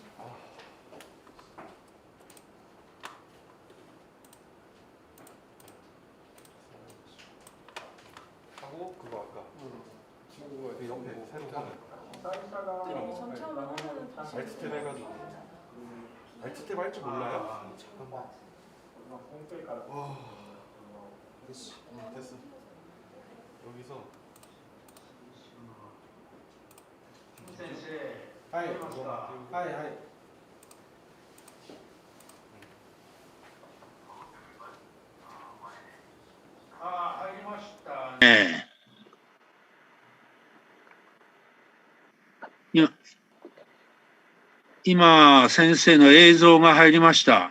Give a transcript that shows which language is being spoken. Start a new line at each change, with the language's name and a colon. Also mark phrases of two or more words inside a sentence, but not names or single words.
Korean: 하고 그거 아까 친구가 그 옆에 새로 하는 알트탭 해가지고 알트탭 할 줄 몰라요? 잠깐만. 됐어. 여기서
Japanese: 先生、はい、出ますか。はいはい。入りました。今、先生の映像が入りました。